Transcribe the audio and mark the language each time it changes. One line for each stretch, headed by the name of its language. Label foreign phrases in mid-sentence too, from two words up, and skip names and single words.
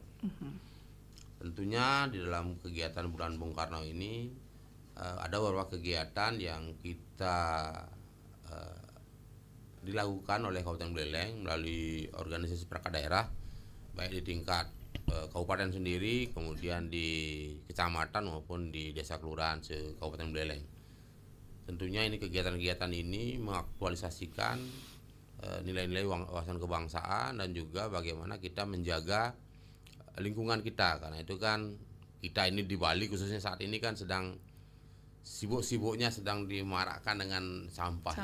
Indonesian: Tentunya di dalam kegiatan bulan Bung Karno ini ada beberapa kegiatan yang kita dilakukan oleh Kabupaten Buleleng melalui organisasi perangkat daerah, baik di tingkat kabupaten sendiri, kemudian di kecamatan maupun di desa kelurahan se-Kabupaten Buleleng. Tentunya ini kegiatan-kegiatan ini mengaktualisasikan nilai-nilai wawasan kebangsaan dan juga bagaimana kita menjaga lingkungan kita, karena itu kan kita ini di Bali khususnya saat ini kan sedang sibuk-sibuknya sedang dimarakkan dengan sampah.